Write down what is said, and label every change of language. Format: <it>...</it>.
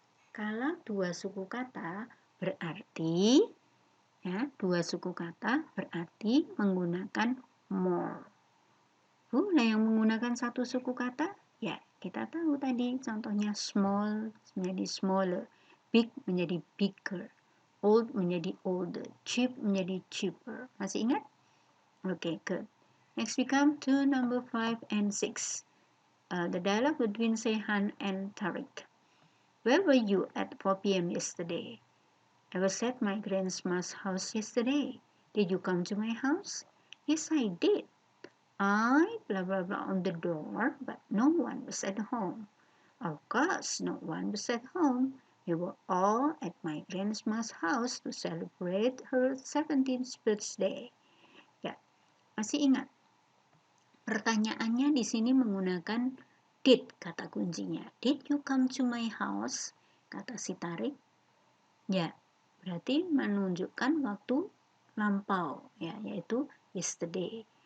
<id>Kalau 2 suku kata berarti ya, 2 suku kata berarti menggunakan more. Nah, yang menggunakan satu suku kata, ya kita tahu tadi contohnya small menjadi smaller, big menjadi bigger, old menjadi older, cheap menjadi cheaper. Masih ingat? Okay, good.</id> <en>Next we come to number 5 and 6. The dialogue between Sehan and Tariq. Where were you at 4 p.m. yesterday? I was at my grandma's house yesterday. Did you come to my house? Yes, I did. I blah blah blah on the door, but no one was at home. Of course, no one was at home. We were all at my grandma's house to celebrate her 17th birthday.</en> <id>Ya, masih ingat? Pertanyaannya di sini menggunakan did kata kuncinya.</id> <en>Did you come to my house?</en> <id>Kata si Tarik. Ya, berarti menunjukkan waktu lampau, ya, yaitu yesterday.</id>